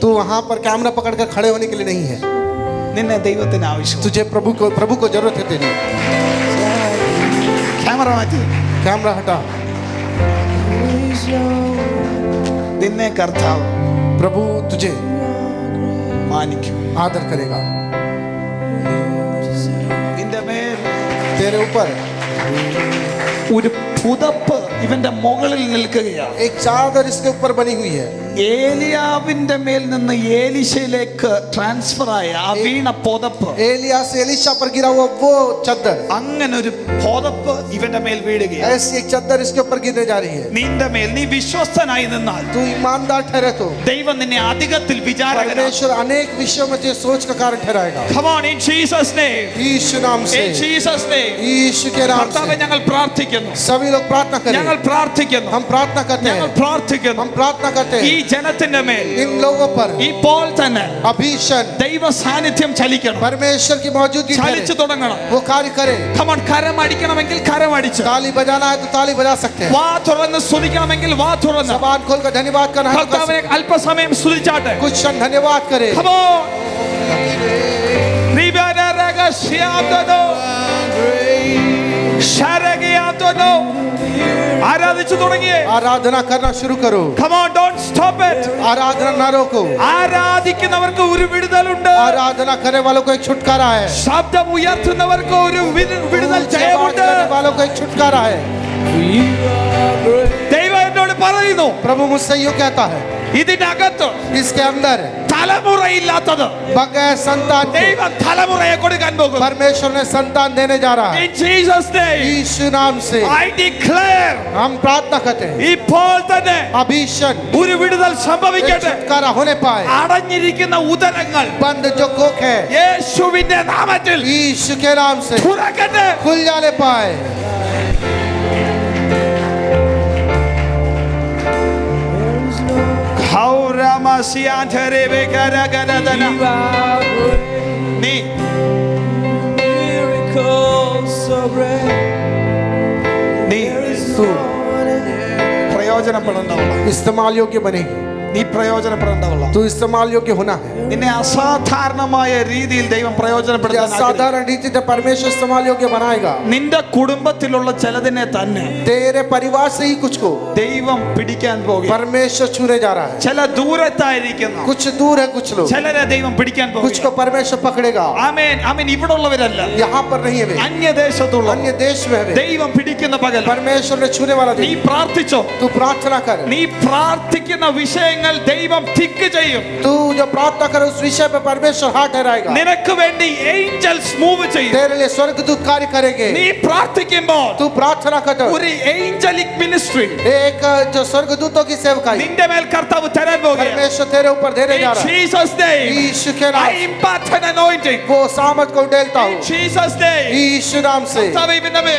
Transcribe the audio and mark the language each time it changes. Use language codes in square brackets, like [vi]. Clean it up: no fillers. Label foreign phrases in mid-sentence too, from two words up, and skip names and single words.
[hi] तू वहां पर कैमरा पकड़कर खड़े होने के लिए नहीं है. [ml] നിന്നെ ദൈവത്തിന് ആവശ്യം. [hi] तुझे प्रभु को जरूरत है तेरी. [ml] ക്യാമറ മാറ്റി, [hi] कैमरा हटा. [ml] നിന്നെ കർത്താവ് [hi] प्रभु तुझे [ml] മാനിക്കും, [hi] आदर करेगा. [ml] നിന്റെ മേൽ [hi] तेरे ऊपर [ml] ഒരു പുതപ്പ് ഇവന്റെ മുകളിൽ നിൽക്കുകയാണ്. [hi] एक चादर इसके ऊपर बनी हुई है. [ml] ഏലിയാവിന്റെ മേൽ നിന്ന് ഏലീശയിലേക്ക് ട്രാൻസ്ഫർ ആയ ആ വീണ പുതപ്പ്, [hi] एलिया से एलीशा पर गिरा हुआ वो चादर, [ml] അങ്ങനെ ഒരു പുതപ്പ് ഇവന്റെ മേൽ വീഴുകയാണ്. [hi] ऐसी एक चादर इसके ऊपर गिरने जा रही है. [ml] നിന്റെ മേൽ നീ വിശ്വസ്തനായി നിന്നാൽ [hi] तू ईमानदार ठहरे तो [ml] ദൈവം നിന്നെ അധികത്തിൽ വിചാരകനാക്കും. [hi] परमेश्वर अनेक विषयों में तुझे सोच का कारण ठहराएगा. [en] Come on, in Jesus name. [hi] यीशु नाम से, [en] In Jesus name. [hi] यीशु के नाम [ml] കർത്താവേ, [hi] से [ml] ഞങ്ങൾ പ്രാർത്ഥിക്കുന്നു, [hi] सभी लोग प्रार्थना करें. [ml] ഞങ്ങൾ പ്രാർത്ഥിക്കുന്നു, [hi] हम प्रार्थना करते [ml] ഞങ്ങൾ [hi] हैं. [ml] പ്രാർത്ഥിക്കുന്നു. [hi] हम प्रार्थना करते [ml] ഈ [hi] हैं [ml] ജനത്തിന്റെ മേൽ [hi] इन लोगों पर [ml] ഇപ്പോൾ തന്നെ [hi] अभीषण [ml] ദൈവ സാന്നിധ്യം ചലിക്കണം, [hi] परमेश्वर की मौजूदगी [ml] ചലിച്ചു [hi] ठहरे. [ml] തുടങ്ങണം. [hi] वो कार्य करे. [en] Come on, [ml] കരം അടിക്കണമെങ്കിൽ കരം അടിച്ച്, [hi] ताली बजाना है तो ताली बजा सकते हैं. [ml] വാ തുറന്ന് സ്തുതിക്കണമെങ്കിൽ വാ തുറന്ന് [hi] जबान खोलकर धन्यवाद करना है तो कर [ml] കർത്താവിനെ [hi] सकते [ml] അല്പസമയം സ്തുതിച്ചാട്ടെ. [hi] हैं. कुछ क्षण धन्यवाद करे. [en] Come on. [ml] ആരാധിച്ചു തുടങ്ങിയേ. [hi] आराधना करना शुरू करो. [en] Come on, don't stop it. [hi] आराधना ना रोको. [ml] ആരാധിക്കുന്നവർക്ക് ഒരു വിടുതലുണ്ട്. [hi] आराधना करने वालों को एक छुटकारा है. [ml] ശബ്ദം ഉയർത്തുന്നവർക്ക് ഒരു വിടുതൽ [hi] आवाज [ml] ജയമുണ്ട്. [hi] करने वालों को एक छुटकारा है. [ml] ദൈവം എന്നോട് പറയുന്നു, [hi] प्रभु मुझसे यूं कहता है, [ml] ഇതിനകത്ത് [hi] इसके अंदर [ml] തലമുറയില്ലാത്തത് [hi] बगैर संतान के [ml] ദൈവം തലമുറയെ കൊടുക്കാൻ പോകും. [hi] परमेश्वर ने संतान देने जा रहा है. [en] In Jesus name, [hi] यीशु नाम से [en] I declare, [hi] हम प्रार्थना करते हैं [ml] ഇപ്പോൾ തന്നെ [hi] अभीषण [ml] ഒരു വിടുതൽ [hi] एक [ml] സംഭവിക്കട്ടെ. [hi] छुटकारा होने पाए. [ml] അടഞ്ഞിരിക്കുന്ന ഉദരങ്ങൾ [hi] बंद जो कोख है [ml] യേശുവിന്റെ നാമത്തിൽ [hi] यीशु के नाम से [ml] തുറക്കട്ടെ. [hi] खुल जाने पाए. [ml] നീ നീ പ്രയോജനപ്പെടേണ്ടവള, [hi] इस्तेमाल योग्य बनेगी. [ml] നീ പ്രയോജനപ്പെടേണ്ടവള. [hi] तू इस्तेमाल योग्य होना है. [ml] നിന്നെ അസാധാരണമായ രീതിയിൽ ദൈവം [hi] तुझे [ml] പ്രയോജനപ്പെടുത്താൻ ആഗ്രഹിക്കുന്നു. [hi] असाधारण रीति से परमेश्वर इस्तेमाल योग्य बनाएगा. [ml] നിന്റെ കുടുംബത്തിലുള്ള ചിലതിനെ തന്നെ [hi] तेरे परिवार से ही कुछ को [ml] ദൈവം പിടിക്കാൻ പോകും. [hi] परमेश्वर छूने जा रहा है. [ml] ചില ദൂരത്തായിരിക്കുന്നു, [hi] कुछ दूर है कुछ लोग, [ml] ചിലരെ ദൈവം പിടിക്കാൻ [hi] कुछ को [ml] പോകും. [hi] परमेश्वर पकड़ेगा. [ml] ആമേൻ ആമേൻ. ഇവിടെ ഉള്ളവരല്ല, [hi] यहाँ पर नहीं है वे, [ml] അന്യദേശത്തുള്ള [hi] अन्य देश में है वे. [ml] ദൈവം പിടിക്കുന്ന പകൽ [hi] परमेश्वर ने छूने वाला [ml] നീ [hi] दिन. [ml] പ്രാർത്ഥിച്ചോ. [hi] तू प्रार्थना कर. [ml] നീ പ്രാർത്ഥിക്കുന്ന വിഷയങ്ങൾ വിഷയങ്ങൾ ദൈവം ടിക്ക് ചെയ്യും. [hi] तू जो प्रार्थना करे उस विषय पे परमेश्वर हाथ ठहराएगा. [ml] നിനക്ക് വേണ്ടി [en] angels move [ml] ചെയ്യും. [hi] तेरे लिए स्वर्गदूत कार्य करेंगे. [ml] നീ പ്രാർത്ഥിക്കുമ്പോൾ [hi] तू प्रार्थना कर [ml] ഒരു [en] angelic ministry [hi] एक जो स्वर्गदूतों की सेवकाई [ml] നിന്റെ മേൽ കർത്താവ് തരാൻ പോകുകയാണ്. [hi] परमेश्वर तेरे ऊपर देने जा रहा है. [en] Jesus name [hi] यीशु के [en] I [hi] नाम [en] impart an anointing. [hi] वो सामर्थ को उड़ेलता हूँ. [en] Jesus name [hi] यीशु नाम से [ml] കർത്താവേ ഇവന്റെ മേൽ